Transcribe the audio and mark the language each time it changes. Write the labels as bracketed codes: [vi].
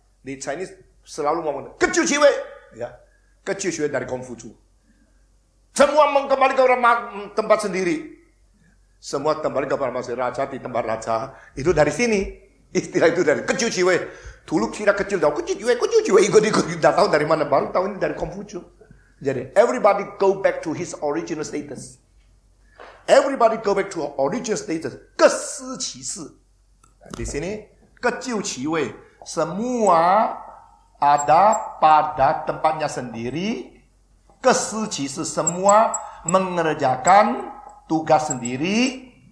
[id] Di Chinese selalu ngomong kejujiwe, ya, kejujiwe dari Konghucu. Semua kembali ke tempat sendiri. Semua kembali ke masing raja di tempat raja. Itu dari sini. Istilah itu dari kejujiwe. Dulu kira kecil tahu kejujiwe ikut tidak tahu dari mana, baru tahu ini dari Konghucu. Jadi [en] everybody go back to his original status. Everybody go back to original status. Kesicishi. [id] Di sini kejujiwe semua ada pada tempatnya sendiri. Kesicishi semua mengerjakan tugas sendiri.